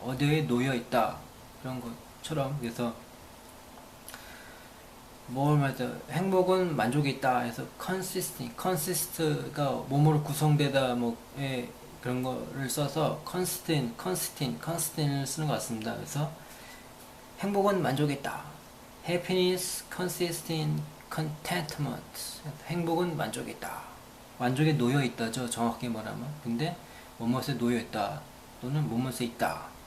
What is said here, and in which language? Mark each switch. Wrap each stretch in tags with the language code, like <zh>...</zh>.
<ko>어디에 놓여 있다, 그런 것처럼. 그래서 뭘 말하죠? 행복은 만족에 있다 해서 consist가 몸으로 구성되다 그런 거를 써서 constant을 쓰는 것 같습니다. 그래서 행복은 만족에 있다.</ko> <en>happiness consists in contentment.</en> <ko>행복은 만족에 있다. 만족에 놓여 있다죠, 정확히 말하면. 근데 뭐뭇에 놓여 있다 또는 뭐뭇에 있다.</ko>